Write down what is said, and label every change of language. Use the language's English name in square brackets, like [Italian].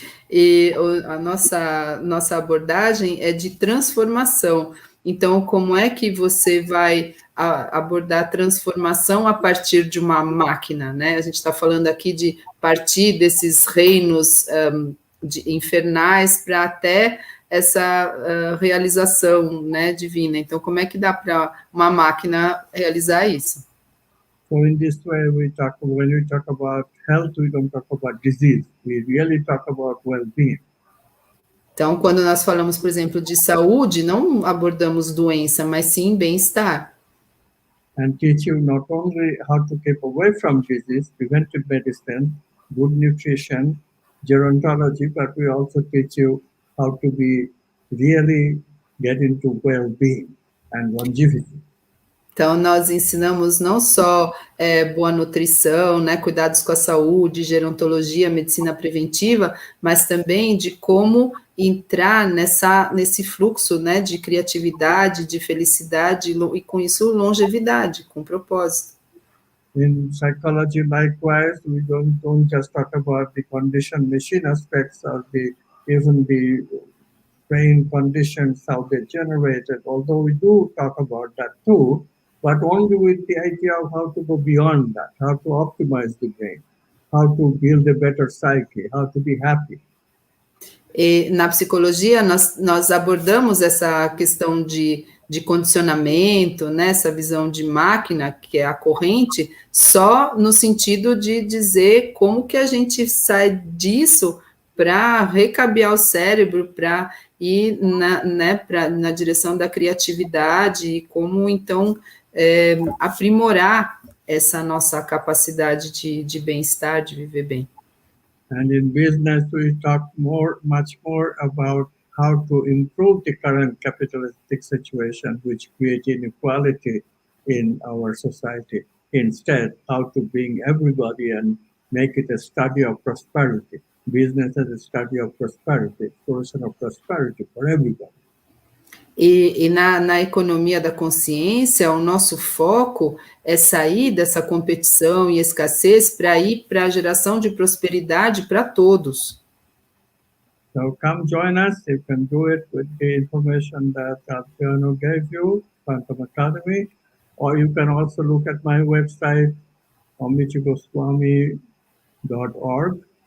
[Portuguese] E a nossa abordagem é de transformação. Então, como é que você vai abordar a transformação a partir de uma máquina, né? A gente está falando aqui de partir desses reinos infernais para até essa realização, né, divina. Então, como é que dá para uma máquina realizar isso? [English] So in this way, when we talk about health, we don't talk about disease. We really talk about well-being. [Portuguese] Então, quando nós falamos, por exemplo, de saúde, não abordamos doença, mas sim bem-estar. [English] And teach you not only how to keep away from disease, preventive medicine, good nutrition, gerontology, but we also teach you how to really get into well-being and longevity. [Portuguese] Então, nós ensinamos não só boa nutrição, né, cuidados com a saúde, gerontologia, medicina preventiva, mas também de como entrar nesse fluxo, né, de criatividade, de felicidade e, com isso, longevidade, com propósito. [English] In psychology, likewise, we don't just talk about the conditioned machine aspects of even the brain conditions, how they're generated, although we do talk about that too, but only with the idea of how to go beyond that, how to optimize the brain, how to build a better psyche, how to be happy. [Portuguese] E na psicologia, nós abordamos essa questão de condicionamento, né, essa visão de máquina, que é a corrente, só no sentido de dizer como que a gente sai disso para recabear o cérebro, para ir na direção da criatividade e como, então, aprimorar essa nossa capacidade de bem-estar, de viver bem. [English] And in business, we talk much more about how to improve the current capitalistic situation, which creates inequality in our society. Instead, how to bring everybody and make it a study of prosperity. Business as a study of prosperity, exploration of prosperity for everybody. [Portuguese] E na economia da consciência, o nosso foco é sair dessa competição e escassez para ir para a geração de prosperidade para todos. [English] So come join us. You can do it with the information that Adriano gave you, Quantum Academy, or you can also look at my website, amichigoswami.org,